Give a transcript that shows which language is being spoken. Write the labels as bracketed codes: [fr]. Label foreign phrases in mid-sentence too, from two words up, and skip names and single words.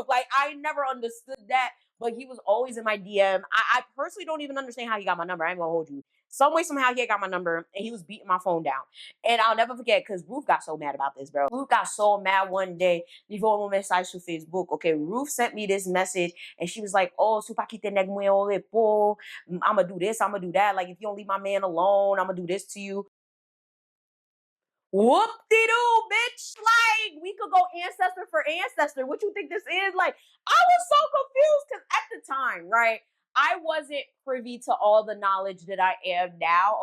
[en] Like I never understood that, but he was always in my DM. I personally don't even understand how he got my number. I ain't gonna hold you. Some way, somehow, he got my number and he was beating my phone down. And I'll never forget because Ruth got so mad about this, bro. Ruth got so mad one day. Before my message to Facebook. Okay, Ruth sent me this message and she was like, oh, [ht] su pa kite neg mwen o repo. [en] I'm gonna do this, I'm gonna do that. Like, if you don't leave my man alone, I'm gonna do this to you. Whoop de doo, bitch. Like, we could go ancestor for ancestor. What you think this is? Like, I was so confused because at the time, right, I wasn't privy to all the knowledge that I am now.